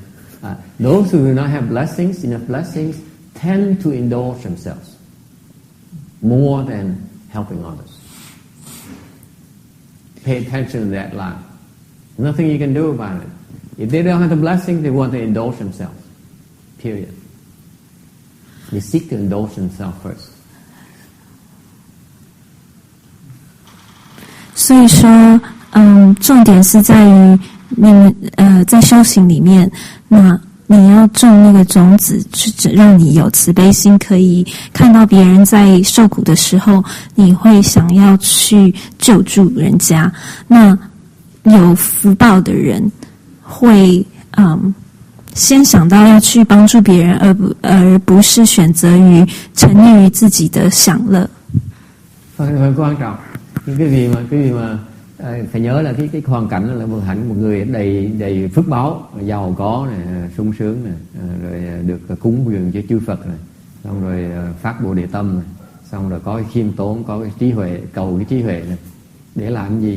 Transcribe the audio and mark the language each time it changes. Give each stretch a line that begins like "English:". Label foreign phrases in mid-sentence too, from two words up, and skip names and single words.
English: Those who do not have enough blessings, tend to indulge themselves more than helping others. Pay attention to that line. Nothing you can do about it. If they don't have the blessing, they want to indulge themselves. Period. They seek to indulge themselves first.
Chinese: 所以说，重点是在于你们在修行里面，那你要种那个种子，去让你有慈悲心，可以看到别人在受苦的时候，你会想要去救助人家。那有福报的人会先想到要去帮助别人，而不是选择于沉溺于自己的享乐。
Vietnamese: Hơi quan trọng. Cái gì mà phải nhớ là cái hoàn cảnh là một người đầy phước báu, giàu có này, sung sướng này, rồi được cúng dường cho chư Phật này, xong rồi phát Bồ Đề tâm này, xong rồi có cái khiêm tốn, có cái trí huệ, cầu cái trí huệ này để làm gì?